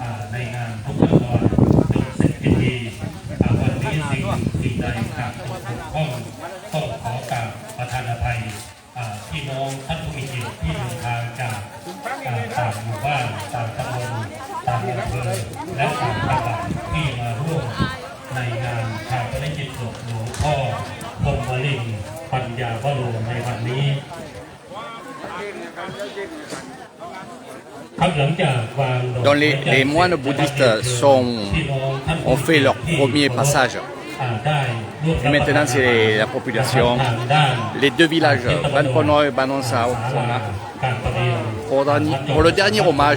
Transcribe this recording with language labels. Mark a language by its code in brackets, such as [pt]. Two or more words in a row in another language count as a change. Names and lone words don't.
[th] ในงานทุกขั้นตอนจนเสร็จพิธีวันนี้สิ่งใดขาดตกบกพร่องต้องขอกราบประทานอภัยพี่น้องท่านผู้มีเกียรติที่เดินทางจากต่างหมู่บ้านต่างตำบลต่างอำเภอและต่างจังหวัดที่มาร่วมในงานชาปนกิจศพหลวงพ่อพรหมลิงปัญญาวโรในวันนี้ [fr] dont les moines bouddhistes ont fait leur premier passage. Et maintenant, c'est la population, les deux villages, Bankono et Banonsao, pour le dernier hommage.